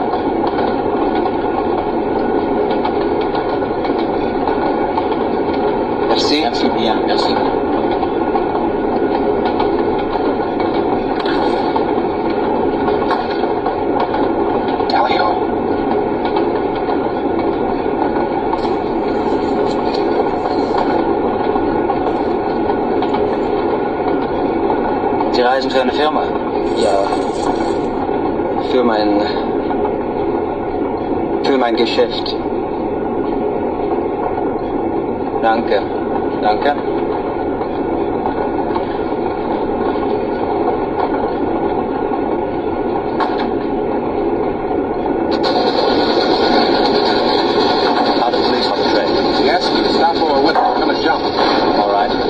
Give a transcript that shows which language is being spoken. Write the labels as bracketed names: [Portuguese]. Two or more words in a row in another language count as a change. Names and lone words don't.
[French] Merci. Merci bien, merci. [English] Tally ho. [German] Sie reisen für eine Firma? Ja. Für mein Geschäft. Danke. Danke. [English] Are the police on the train? Yes, stop or with them. Gonna jump. All right.